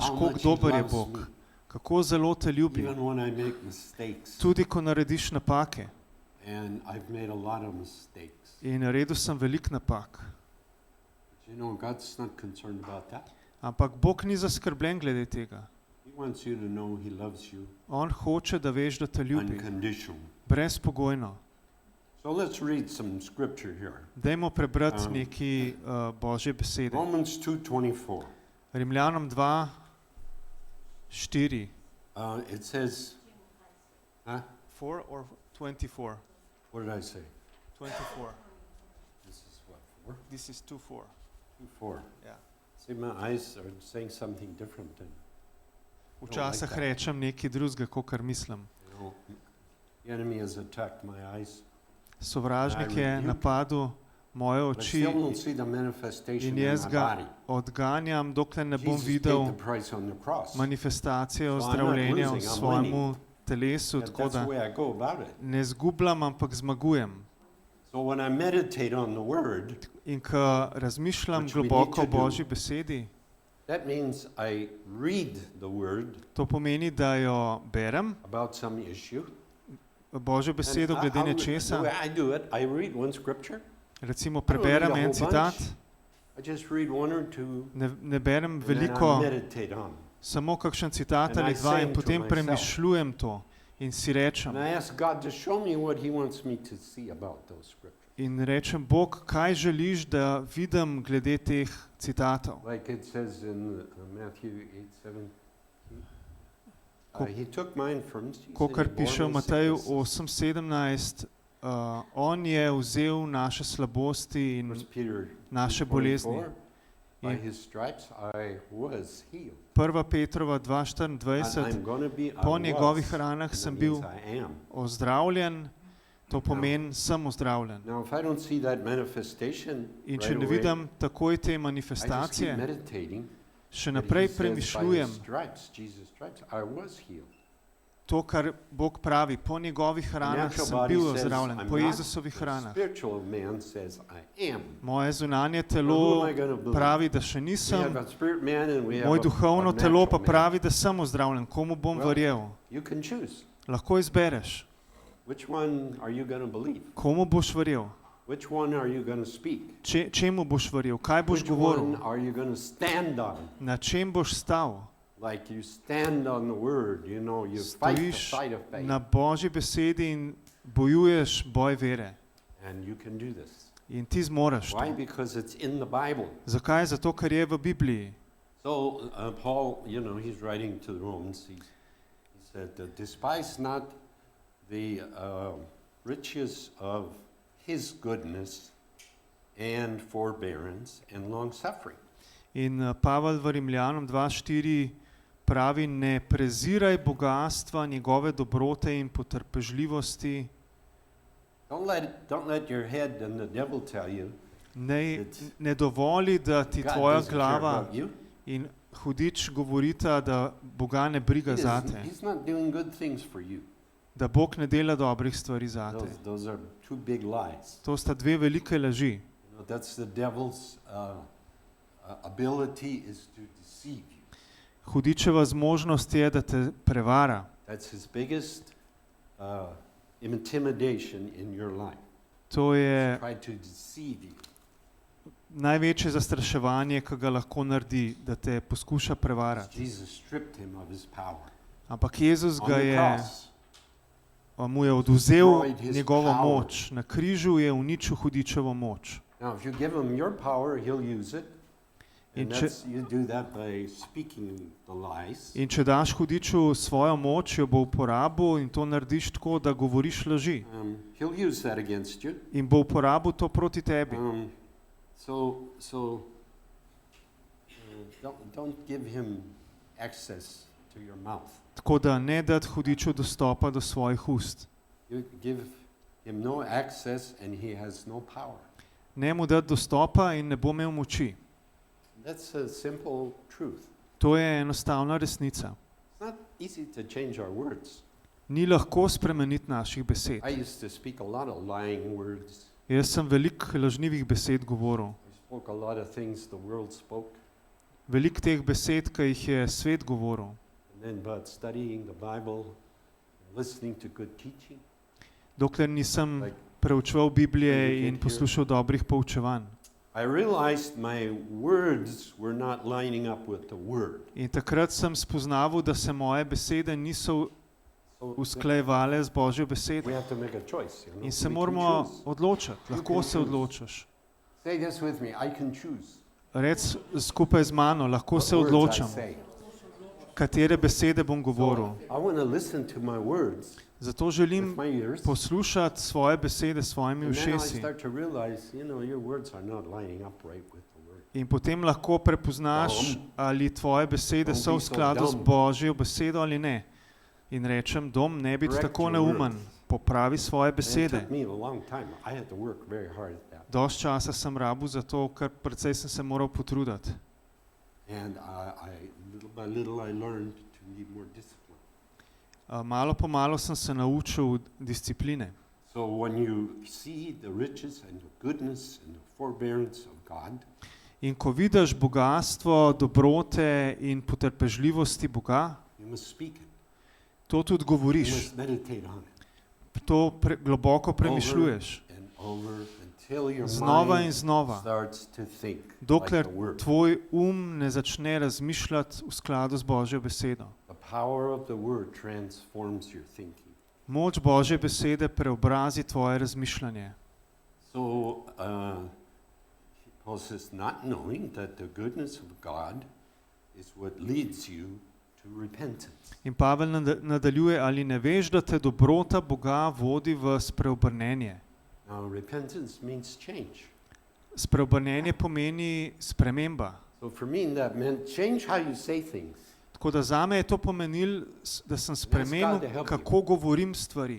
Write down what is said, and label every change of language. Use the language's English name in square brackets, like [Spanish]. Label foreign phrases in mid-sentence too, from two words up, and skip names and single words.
[English] How [Slovenian] koliko [English] much he [Slovenian] dober je [English] loves [Slovenian] Bog, [English] me. [Slovenian] kako zelo te ljubi, [English] Even when I make mistakes. [Slovenian] tudi ko narediš napake. [English] And I've made a lot of mistakes. [Slovenian] In naredil sem veliko napak. [English] But you know, God's not concerned about that. [Slovenian] Ampak Bog ni zaskrbljen glede tega. [English] He wants you to know he loves you [Slovenian] On hoče, da veš, da te ljubi, [English] unconditionally. [Slovenian] brezpogojno. [English] So let's read some scripture here. [Slovenian] Dajmo prebrati neki Božje besede. [English] Romans 2:24. [Slovenian] Rimljanom 2, 4. [English] It says, huh? 4 or 24? What did I say? 24. This is what, 4? This is 2, 4. 2:4. Yeah. See, my eyes are saying something different than, [Slovenian] Včasih [English] that. [Slovenian] rečem nekaj drugega, kakor mislim. [English] you know, the enemy has attacked my eyes. [Slovenian] Sovražnik [English] I [Slovenian] je [English] rebuke. [Slovenian] napadel moje [English] But I [Slovenian] oči [English] still don't see the manifestation in [Slovenian] in jaz [English] my [Slovenian] ga [English] body. [Slovenian] odganjam, dokler ne bom [English] Jesus paid [Slovenian] videl [English] the price on the cross. [Slovenian] manifestacije [English] So I'm not [Slovenian] ozdravljenja v [English] losing, I'm [Slovenian] svojemu telesu, [English] And [Slovenian] tako [English] that's the [Slovenian] da [English] way I go about it. [Slovenian] ne zgubljam, ampak zmagujem. [English] So when I meditate on the word, [Slovenian] In ko razmišljam [English] Which we need [Slovenian] globoko [English] to [Slovenian] o [English] do. [Slovenian] Božji besedi, [English] that means I read the word [Slovenian] to pomeni, da jo berem, [English] about some issue. [Slovenian] Božjo besedo [English] And [Slovenian] glede [English] the [Slovenian] nečesa. [English] way I do it, I read one scripture. [Slovenian] Recimo [English] I don't read [Slovenian] preberem [English] a [Slovenian] en [English] whole [Slovenian] citat, [English] bunch. I just read one or two, [Slovenian] ne berem [English] and then I [Slovenian] veliko, [English] meditate on. [Slovenian] samo kakšen citat [English] And [Slovenian] ali [English] I [Slovenian] dva [English] say [Slovenian] in [English] to [Slovenian] potem [English] myself. [Slovenian] premišljujem to in si rečem. [English] And I ask God to show me what he wants me to see about those scriptures. [Slovenian] In rečem, Bog, kaj želiš, da vidim glede teh citatov? [English] Like it says in Matthew 8:17. [Slovenian] Ko- [English] He took mine from Jesus. [Slovenian] Kakor piše v Mateju 8:17, on je vzel naše slabosti in naše bolezni. [English] By [Slovenian] In [English] his stripes I was healed. [Slovenian] 1. Petrova [English] And [Slovenian] 2:24, [English] I'm gonna be, I [Slovenian] po njegovih [English] was, [Slovenian] ranah [English] and [Slovenian] sem [English] that [Slovenian] bil [English] means I am. [Slovenian] ozdravljen, to pomeni, sem ozdravljen. [English] Now if I don't see that manifestation [Slovenian] In če [English] right [Slovenian] ne [English] away, [Slovenian] vidim takoj te [English] I just keep [Slovenian] manifestacije, [English] meditating. [Slovenian] še [English] that [Slovenian] naprej [English] he says, by [Slovenian] premišljujem [English] his stripes, Jesus' stripes, I was healed. [Slovenian] to, kar Bog pravi, po njegovih [English] The [Slovenian] ranah [English] natural [Slovenian] sem [English] body [Slovenian] bil [English] says, [Slovenian] ozdravljen, [English] I'm [Slovenian] po [English] not. [Slovenian] Jezusovih [English] The [Slovenian] ranah. [English] spiritual man says, I am. [Slovenian] Moje zunanje [English] Now, who [Slovenian] telo [English] am I gonna believe? [Slovenian] pravi, da še [English] We have [Slovenian] nisem, [English] a spirit man and we have [Slovenian] moje [English] a [Slovenian] duhovno telo pa [English] natural man. [Slovenian] pravi, da sem ozdravljen. Komu bom [English] Well, [Slovenian] verjel? [English] You can choose. [Slovenian] Lahko izbereš. [English] Which one are you going to believe? [Slovenian] Komu boš verjel? [English] Which one are you going to speak? [Slovenian] Čemu boš verjel? Kaj boš [English] Which one [Slovenian] govoril? [English] are you going to stand on? [Slovenian] Na čem boš stal? [English] Like you stand on the word, you know, you fight the [Slovenian] Stojiš [English] fight of faith. [Slovenian] na Božji besedi in bojuješ boj vere. [English] And you can do this. [Slovenian] In ti zmoreš [English] Why? [Slovenian] to. [English] Because it's in the Bible. [Slovenian] Zakaj? Zato, ker je v Bibliji. [English] So Paul, you know, he's writing to the Romans. He said, despise not the riches of his goodness and forbearance and long suffering. [Slovenian] In Pavel v Rimljanom 2:4 pravi, ne preziraj bogastva, njegove dobrote in potrpežljivosti. [English] Don't let your head and the devil tell you [Slovenian] ne dovoli, da ti [English] God [Slovenian] tvoja [English] doesn't care [Slovenian] glava [English] about you. [Slovenian] in hudič govorita, da Boga ne briga zate, [English] He's not doing good things for you. [Slovenian] da Bog ne dela dobrih stvari zate. [English] Those are two big lies. [Slovenian] To sta dve velike laži. [English] That's the devil's ability is to deceive you. [Slovenian] Hudičeva zmožnost je, da te prevara. [English] That's his biggest intimidation in your life. [Slovenian] To je [English] Try to deceive you. [Slovenian] največje zastraševanje, ki ga lahko naredi, da te poskuša prevarati. [English] Jesus stripped him of his power. [Slovenian] Ampak Jezus [English] On [Slovenian] ga [English] the [Slovenian] je, [English] cross, [Slovenian] mu je oduzel [English] destroyed his [Slovenian] njegovo [English] power. [Slovenian] moč. Na križu je uničil hudičevo moč. [English] now if you give him your power, he'll use it. And [Slovenian] In če, [English] you do that by speaking the lies. [Slovenian] in če daš hudiču svojo moč, jo bo uporabil in to narediš tako, da govoriš laži. [English] He'll use that against you. [Slovenian] In bo uporabil to proti tebi. [English] Don't give him access to your mouth. [Slovenian] Tako da ne dati hudiču dostopa do svojih ust. [English] You give him no access and he has no power. [Slovenian] Ne mu dati dostopa in ne bo imel moči. [English] That's a simple truth. [Slovenian] To je enostavna resnica. [English] It's not easy to change our words. [Slovenian] Ni lahko spremeniti naših besed. [English] I used to speak a lot of lying words. [Slovenian] Jaz sem veliko lažnivih besed govoril. [English] I spoke a lot of things the world spoke. [Slovenian] Veliko teh besed, ki jih je svet govoril. [English] And then but studying the Bible, listening to good teaching. [Slovenian] Dokler nisem [English] Like, [Slovenian] preučeval Biblije [English] when you [Slovenian] in [English] get [Slovenian] poslušal dobrih poučevanj. [English] I realized my words were not lining up with the word. [Slovenian] In takrat sem spoznaval, da se moje besede niso [English] So [Slovenian] usklajevale z Božjo besedo. [English] we have to make a choice. You know? [Slovenian] In se [English] We can [Slovenian] moramo [English] choose. [Slovenian] odločiti. Lahko [English] can [Slovenian] se [English] choose. [Slovenian] odločiš. [English] Say this with me. I can choose. [Slovenian] Rec skupaj z mano, lahko [English] what [Slovenian] se [English] words I [Slovenian] odločam, [English] say. [Slovenian] katere besede bom govoril. [English] So I want to listen to my words [Slovenian] Zato [English] with [Slovenian] želim [English] my ears. [Slovenian] poslušati svoje besede s svojimi [English] And then I [Slovenian] ušesi. [English] start to realize, your words are not lining up right with the word. [Slovenian] In potem lahko prepoznaš, ali tvoje besede [English] Don't [Slovenian] so v [English] be so [Slovenian] skladu z [English] dumb. [Slovenian] Božjo besedo ali ne. In rečem, dom, ne biti [English] Correct [Slovenian] tako [English] your [Slovenian] neumen, [English] words. [Slovenian] popravi svoje [English] And it [Slovenian] besede. [English] took me a long time. I had to work very hard at that. [Slovenian] Dost časa sem rabil za to, ker precej sem se moral potruditi. [English] And little by little, I learned to be more disciplined. [Slovenian] Malo po malo sem se naučil discipline. [English] So when you see the riches and the goodness and the forbearance of God, [Slovenian] In ko vidiš bogatstvo, dobrote in potrpežljivosti Boga, [English] you must speak it. [Slovenian] to tudi [English] You [Slovenian] govoriš, [English] must meditate on it. [Slovenian] to globoko premišljuješ. [English] Over and over until your [Slovenian] Znova in [English] mind [Slovenian] znova, [English] starts to think [Slovenian] dokler [English] like the Word. [Slovenian] tvoj ne začne razmišljati v skladu z Božjo besedo. [English] The power of the Word transforms your thinking. [Slovenian] Moč Božje besede preobrazi tvoje razmišljanje. [English] So Paul says, not knowing that the goodness of God is what leads you to repentance. [Slovenian] In Pavel nadaljuje, ali ne veš, da te dobrota Boga vodi v spreobrnenje. [English] Now, repentance means change. [Slovenian] Spreobrnenje pomeni sprememba. [English] So for me, that meant change how you say things. [Slovenian] Tako da zame je to pomenilo, da sem spremenil, kako govorim stvari.